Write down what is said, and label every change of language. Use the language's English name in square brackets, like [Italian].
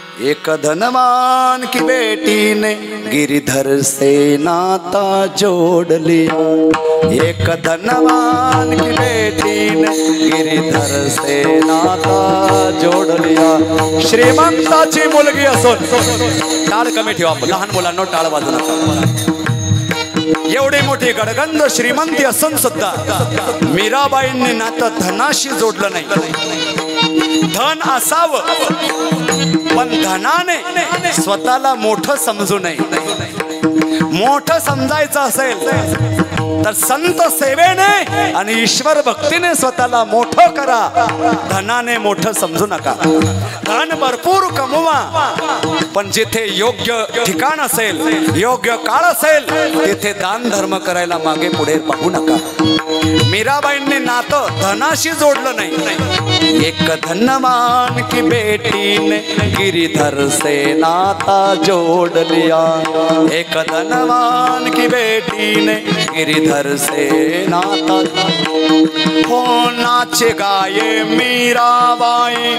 [Hindi] एक धनवान की बेटी ने गिरिधर से नाता जोड़ लिया. एक धनवान की बेटी ने गिरिधर से नाता जोड़ लिया. [Marathi] श्रीमंताची मुलगी असून टाळ कमी ठेवा, लहान मुलांना टाळ वाजू नका. एवढी मोठी गडगंध श्रीमंती असून सुद्धा मीराबाईंनी नातं धनाशी जोडलं नाही. धन असावं पण धनाने स्वतःला मोठं समजू नये. मोठं समजायचं असेल तर संत सेवेने आणि ईश्वर भक्तीने स्वतःला मोठं करा. धनाने मोठं समजू नका. धन भरपूर कमवा, पण जिथे योग्य ठिकाण असेल, योग्य काळ असेल, तिथे दान धर्म करायला मागे पुढे पाहू नका. मीराबाईंनी नातं धनाशी जोडलं नाही. [Hindi] एक धनवान की बेटी ने गिरिधर से नाता जोड़ लिया. एक धनवान की बेटी ने गिरिधर से नाता. हो नाचे गाये मीराबाई.